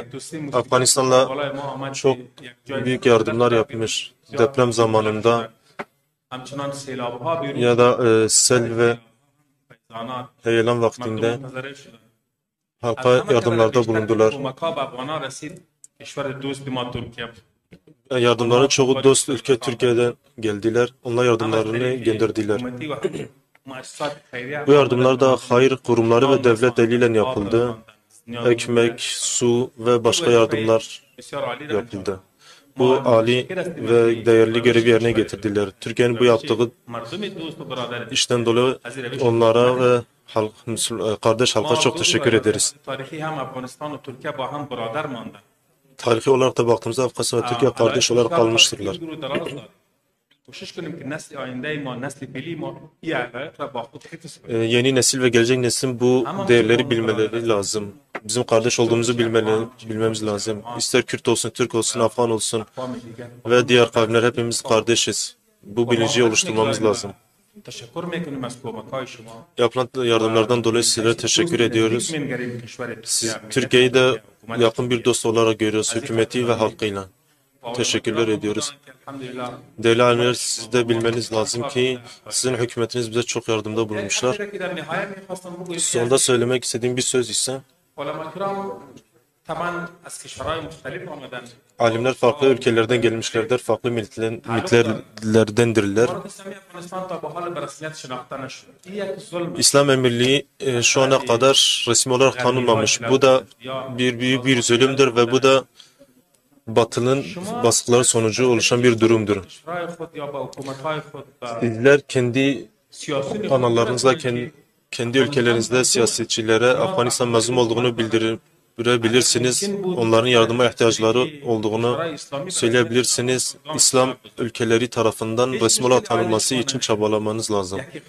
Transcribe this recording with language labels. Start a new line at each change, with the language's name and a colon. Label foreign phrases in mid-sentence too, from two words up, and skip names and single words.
Persian: دوستی
Turkish: Afganistan'la
Persian: بالای ما آمد
Turkish: çok
Persian: که یک جای
Turkish: büyük yardımlar yapmış. Deprem zamanında
Persian: همچنان سیلاب‌ها بیرون
Turkish: ya da sel ve
Persian: فیضانات
Turkish: heyelan vaktinde
Persian: مردم منتظر شدند.
Turkish: halka yardımlarda bulundular.
Persian: کمک‌ها به افغانان رسید. کشور دوست ما ترکیه
Turkish: Yardımların çoğu dost ülke Türkiye'den geldiler. Onlar yardımlarını gönderdiler.
Persian: حکومتی و مؤسسات خیریه
Turkish: Bu yardımlar da hayır kurumları ve devlet eliyle yapıldı. Ekmek, su ve başka yardımlar
Persian: بسیار عالی
Turkish: yapıldı. Bu ali ve değerli görevi yerine getirdiler. Türkiye'nin bu yaptığı
Persian: مردم دوست و برادر
Turkish: işten dolayı onlara ve kardeş halka çok teşekkür ederiz.
Persian: تاریخی هم افغانستان و ترکیه با هم برادر ماندند.
Turkish: Tarihi olarak da baktığımızda Afganistan ve Türkiye kardeş olarak kalmıştırlar.
Persian: کوشش کنیم که نسل آینده ما نسل فعلی ما این حقایق را با خود حفظ کنیم.
Turkish: Yeni nesil ve gelecek neslin bu değerleri bilmeleri lazım. Bizim kardeş olduğumuzu bilmemiz lazım. İster Kürt olsun, Türk olsun, Afgan olsun ve diğer kavimler hepimiz kardeşiz. Bu bilinci oluşturmamız lazım.
Persian: تشکر میکنیم از کمک‌های شما.
Turkish: Yapılan yardımlardan dolayı sizlere teşekkür ediyoruz.
Persian: می‌نگریم کشور
Turkish: Siz Türkiye'yi de yakın bir dost olarak görüyoruz, hükümeti ve halkıyla. Teşekkürler ediyoruz.
Arabic: الحمدلله.
Turkish: Değerli alimler, siz de bilmeniz lazım ki sizin hükümetiniz bize çok yardımda bulunmuşlar.
Persian: در نهایت می‌خواستم بگویم
Turkish: Sonunda söylemek istediğim bir söz ise
Persian: علما کرام طبعا از کشورهای مختلف آمدن.
Turkish: alimler farklı ülkelerden gelmişlerdir, farklı milletlerdendirler.
Persian: امارات اسلامی افغانستان تا به حال به رسمیت شناخته نشد. این یک ظلم
Turkish: İslam Emirliği şu ana kadar resmi olarak tanınmamış. Bu da büyük bir zulümdür ve bu da Batı'nın baskıları sonucu oluşan bir durumdur.
Persian: کشورهای خود یا با حکومت‌های خود و
Turkish: Sizler kendi
Persian: سیاسی
Turkish: kanallarınızda, kendi ülkelerinizde siyasetçilere Afganistan mazlum olduğunu görebilirsiniz. Onların yardıma ihtiyaçları olduğunu söyleyebilirsiniz. İslam ülkeleri tarafından resmi olarak tanınması için çabalamanız lazım.